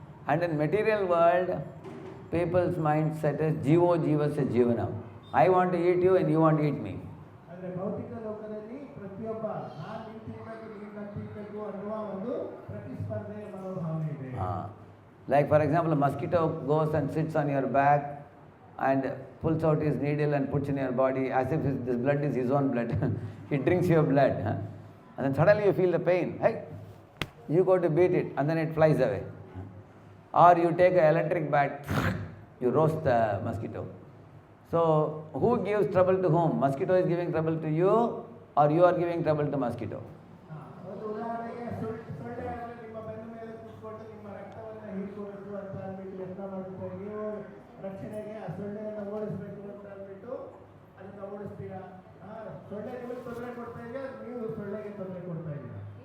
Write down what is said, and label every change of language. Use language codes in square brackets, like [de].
[en] And in material world, people's mindset is [sa] jivo jivasya jivanam. [en] I want to eat you and you want to eat me. [kn] ಅಂದರೆ ಭೌತಿಕ ಲೋಕದಲ್ಲಿ ಪ್ರತಿಯೊಬ್ಬ ನಾನು ನಿಂತಿರಬೇಕು, ನೀನು ನಿಂತಿರಬೇಕು ಅನ್ನುವ ಒಂದು ಪ್ರತಿಸ್ಪರ್ಧೆಯ ಮನೋಭಾವನೆ ಇದೆ. [en] Like for example, a mosquito goes and sits on your back and pulls out his needle and puts in your body as if this blood is his own blood. He drinks your blood. And then suddenly you feel the pain. Hey, you go to beat it and then it flies away. Or you take an electric bat, you roast the mosquito. So who gives trouble to whom? Mosquito is giving trouble to you or you are giving trouble to mosquito? [kn] ಒಂದು ಉದಾಹರಣೆಗೆ ಸೊಳ್ಳೆ ಅಂದರೆ ನಿಮ್ಮ ಬೆನ್ನ ಮೇಲೆ ಕೂತ್ಕೊಂಡು ನಿಮ್ಮ ರಕ್ತವನ್ನು ಹೀರ್ಕೋಬೇಕು ಅಂತ ಅಂದ್ಬಿಟ್ಟು ಯತ್ನ ಮಾಡುತ್ತಾರೆ. ನೀವು ರಕ್ಷಣೆಗೆ ಆ ಸೊಳ್ಳೆಯನ್ನು ಓಡಿಸಬೇಕು ಅಂತ ಅಂದ್ಬಿಟ್ಟು ಅದನ್ನು ಓಡಿಸ್ತೀರಾ. ಸೊಳ್ಳೆ ನಿಮಗೆ ತೊಂದರೆ ಕೊಡ್ತಾ ಇದೆಯಾ, ನೀವು ಸೊಳ್ಳೆಗೆ ತೊಂದರೆ ಕೊಡ್ತಾ ಇದ್ದೀರಾ.